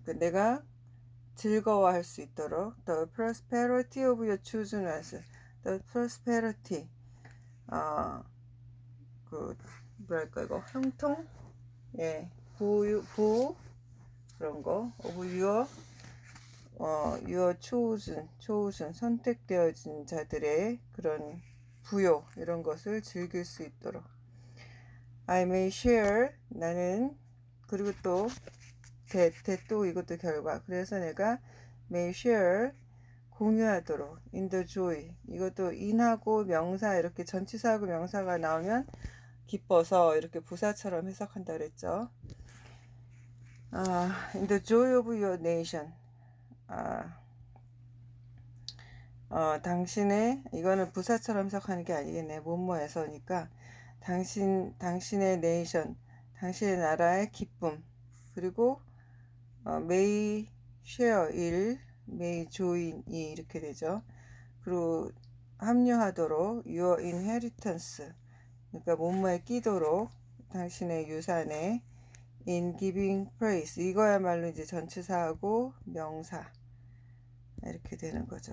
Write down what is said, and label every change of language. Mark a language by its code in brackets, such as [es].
[ko] 내가 즐거워할 수 있도록 [en] the prosperity of your chosen ones. the prosperity, [ko] 뭐랄까 이거 형통, 부 그런 거 [en] of your chosen, [ko] 선택되어진 자들의 그런 부요, 이런 것을 즐길 수 있도록. [en] I may share, [ko] 나는. 그리고 또 또 이것도 결과. 그래서 내가 [en] may share, [ko] 공유하도록. [en] in the joy, [ko] 이것도 in하고 명사, 이렇게 전치사하고 명사가 나오면 기뻐서, 이렇게 부사처럼 해석한다 그랬죠. [en] in the joy of your nation. [ko] 당신의, 이거는 부사처럼 해석하는 게 아니겠네. 뭐뭐에서니까 당신의 네이션, 당신의 나라의 기쁨. 그리고 [en] may share, may join, [ko] 이렇게 되죠. 그리고 합류하도록 [en] your inheritance, [ko] 그러니까 뭐뭐에 끼도록, 당신의 유산에 [en] in giving praise, [ko] 이거야말로 이제 전치사하고 명사 이렇게 되는 거죠.